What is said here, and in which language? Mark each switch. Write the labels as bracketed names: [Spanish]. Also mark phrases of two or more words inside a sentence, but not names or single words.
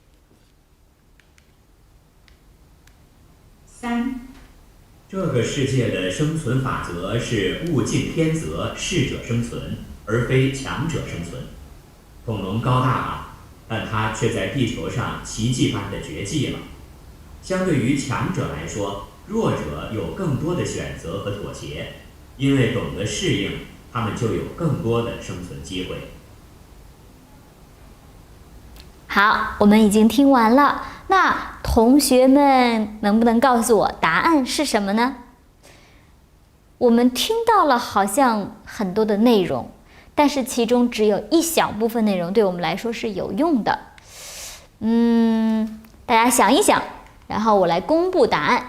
[Chinese] 3，這個世界的生存法則是物競天擇，適者生存，而非強者生存。恐龍高大吧，但它卻在地球上奇蹟般的絕跡了。相對於強者來說，弱者有更多的選擇和妥協，因為懂得適應，他們就有更多的生存機會。好，我們已經聽完了。那同學們能不能告訴我答案是什麼呢？我們聽到了好像很多的內容，但是其中只有一小部分內容對我們來說是有用的。大家想一想，然後我來公布答案。